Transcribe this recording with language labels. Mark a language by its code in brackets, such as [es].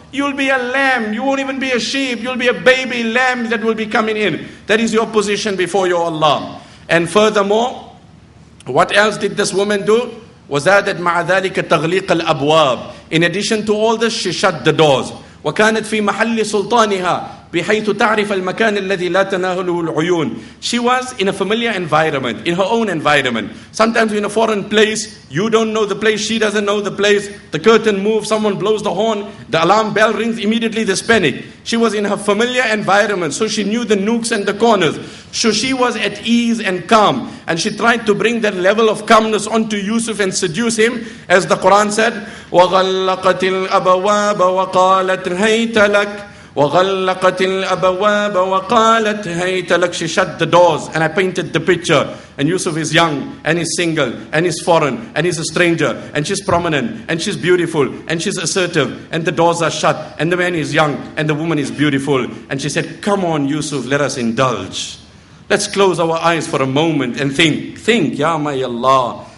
[en] You'll be a lamb. You won't even be a sheep. You'll be a baby lamb that will be coming in. That is your position before your Allah. And furthermore, what else did this woman do? [ar] وَزَادَتْ مَعَ ذَلِكَ تَغْلِيقَ الْأَبْوَابِ. [en] In addition to all this, she shut the doors. [ar] وَكَانَتْ فِي مَحَلِّ سُلْطَانِهَا بحيث تعرف المكان الذي لا تناهله العيون. [en] She was in a familiar environment, in her own environment. Sometimes in a foreign place, you don't know the place, she doesn't know the place. The curtain moves, someone blows the horn, the alarm bell rings, immediately there's panic. She was in her familiar environment, so she knew the nooks and the corners. So she was at ease and calm. And she tried to bring that level of calmness onto Yusuf and seduce him. As the Quran said, [ar] وَغَلَّقَتِ الْأَبْوَابَ وَقَالَتْ هَيْتَ لَكَ وَغَلَّقَتِ الْأَبْوَابَ وَقَالَتْ هَيْتَ لَكَ. [en] She shut the doors, and I painted the picture. And Yusuf is young, and he's single, and he's foreign, and he's a stranger, and she's prominent, and she's beautiful, and she's assertive, and the doors are shut, and the man is young, and the woman is beautiful. And she said, come on, Yusuf, let us indulge. Let's close our eyes for a moment and think, Ya my Allah.